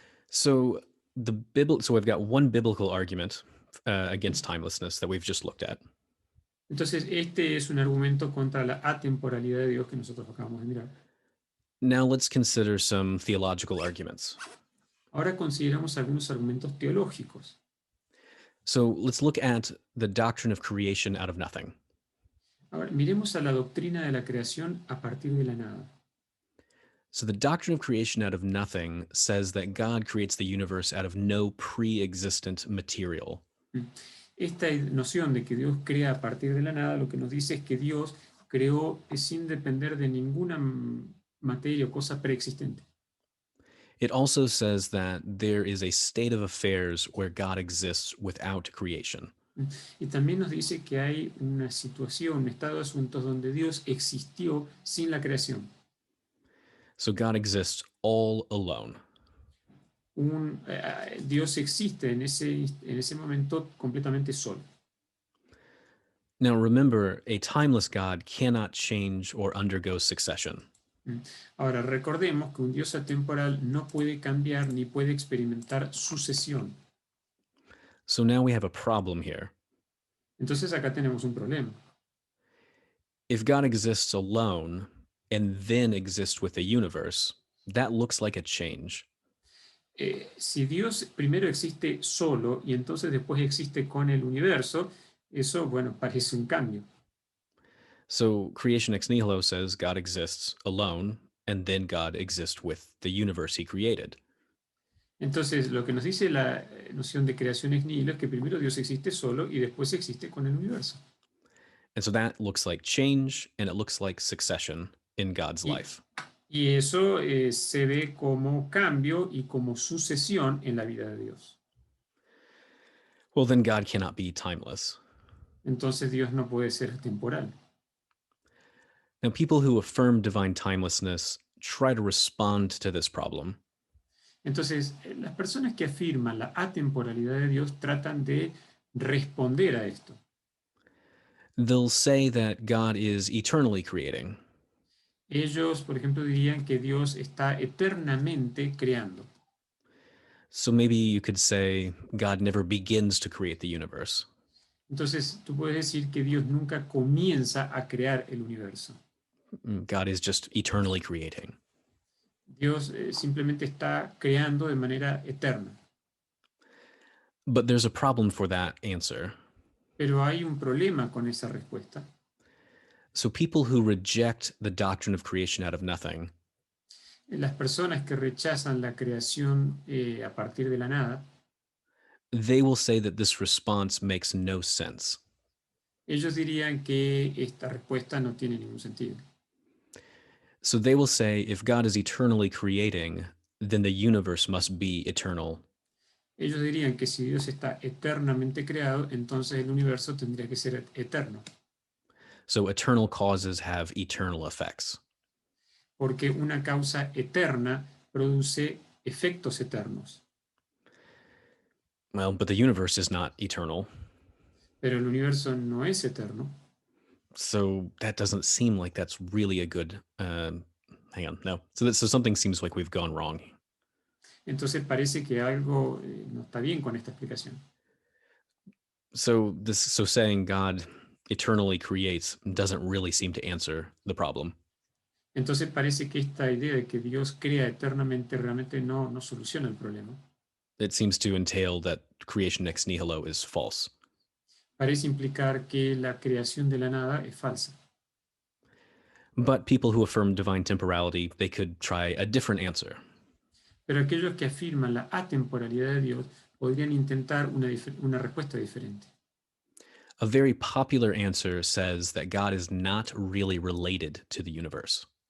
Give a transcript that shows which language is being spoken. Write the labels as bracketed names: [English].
[English] So we've got one biblical argument against timelessness that we've just looked at. [Spanish] Entonces, este es un argumento contra la atemporalidad de Dios que nosotros acabamos de mirar. [English] Now let's consider some theological arguments. [Spanish] Ahora consideramos algunos argumentos teológicos. [English] So let's look at the doctrine of creation out of nothing. [Spanish] Ahora, miremos a la doctrina de la creación a partir de la nada. [English] So the doctrine of creation out of nothing says that God creates the universe out of no pre-existent material. [Spanish] Esta noción de que Dios crea a partir de la nada lo que nos dice es que Dios creó sin depender de ninguna materia o cosa preexistente. [English] It also says that there is a state of affairs where God exists without creation. [Spanish] Y también nos dice que hay una situación, un estado de asuntos donde Dios existió sin la creación. [English] So God exists all alone. [Spanish] Dios existe en ese momento completamente solo. [English] Now remember, a timeless God cannot change or undergo succession. [Spanish] Ahora, recordemos que un Dios atemporal no puede cambiar ni puede experimentar sucesión. [English] So now we have a problem here. [Spanish] Entonces acá tenemos un problema. [English] If God exists alone and then exists with the universe, that looks like a change. [Spanish] Si Dios primero existe solo y entonces después existe con el universo, eso, bueno, parece un cambio. [English] So creation ex nihilo says God exists alone, and then God exists with the universe he created. [Spanish] Entonces, lo que nos dice la noción de creación ex nihilo es que primero Dios existe solo y después existe con el universo. [English] And so that looks like change, and it looks like succession in God's life. [Spanish] Y eso se ve como cambio y como sucesión en la vida de Dios. [English] Well, then God cannot be timeless. [Spanish] Entonces Dios no puede ser temporal. [English] Now, people who affirm divine timelessness try to respond to this problem. [Spanish] Entonces, las personas que afirman la atemporalidad de Dios tratan de responder a esto. [English] They'll say that God is eternally creating. [Spanish] Ellos, por ejemplo, dirían que Dios está eternamente creando. [English] So maybe you could say God never begins to create the universe. [Spanish] Entonces, tú puedes decir que Dios nunca comienza a crear el universo. [English] God is just eternally creating. [Spanish] Dios simplemente está creando de manera eterna. [English] But there's a problem for that answer. [Spanish] Pero hay un problema con esa respuesta. [English] So people who reject the doctrine of creation out of nothing, [Spanish] Las personas que rechazan la creación a partir de la nada, [English] they will say that this response makes no sense. [Spanish] ellos dirían que esta respuesta no tiene ningún sentido. [English] So they will say if God is eternally creating, then the universe must be eternal. [Spanish] Ellos dirían que si Dios está eternamente creado, entonces el universo tendría que ser eterno. [English] So eternal causes have eternal effects. [Spanish] Porque una causa eterna produce efectos eternos. [English] Well, but the universe is not eternal. [Spanish] Pero el universo no es eterno. [English] So that doesn't seem like that's really a good. Hang on, no. So something seems like we've gone wrong. [Spanish] Entonces parece que algo no está bien con esta explicación. [English] So saying God eternally creates doesn't really seem to answer the problem. [Spanish] Entonces parece que esta idea de que Dios crea eternamente realmente no soluciona el problema. [English] It seems to entail that creation ex nihilo is false. [Spanish] Parece implicar que la creación de la nada es falsa. [English] But people who affirm divine temporality, they could try a different answer. [Spanish] Pero aquellos que afirman la atemporalidad de Dios podrían intentar una respuesta diferente. [English] A very popular answer says that God is not really related to the universe.